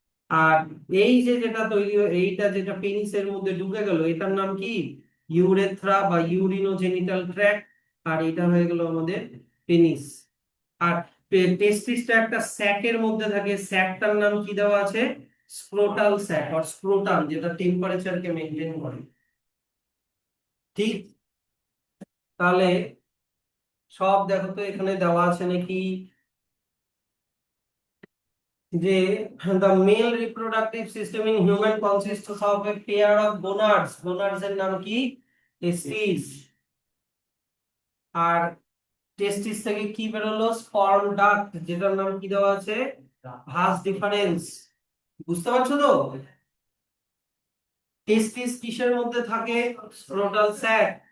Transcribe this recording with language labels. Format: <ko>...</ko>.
<bn>আর এই যে যেটা তৈরি এইটা যেটা পেনিসের মধ্যে ঢুকে গেল, এটার নাম কি? ইউরেথ্রা বা ইউরিনোজেনিটাল ট্র্যাক্ট। আর এটা হয়ে গেল আমাদের পেনিস। আর টেস্টিসটা একটা স্যাকের মধ্যে থাকে, স্যাকটার নাম কি দেওয়া আছে? স্ক্রোটাল স্যাক আর স্ক্রোটাম, যেটা টেম্পারেচারকে মেনটেন করে। ঠিক, তাহলে সব দেখো তো এখানে দেওয়া আছে নাকি, যে</bn> <en>the male reproductive system in human consists of a pair of gonads।</en> <bn>gonads এর নাম কি? testes। আর টেস্টিস থেকে কি বেরোলো? স্পার্ম ডাক্ট, যেটার নাম কি দেওয়া আছে? Vas deferens. বুঝতে পারছো তো? টেস্টিস কিসের মধ্যে থাকে? Scrotal sec.</bn>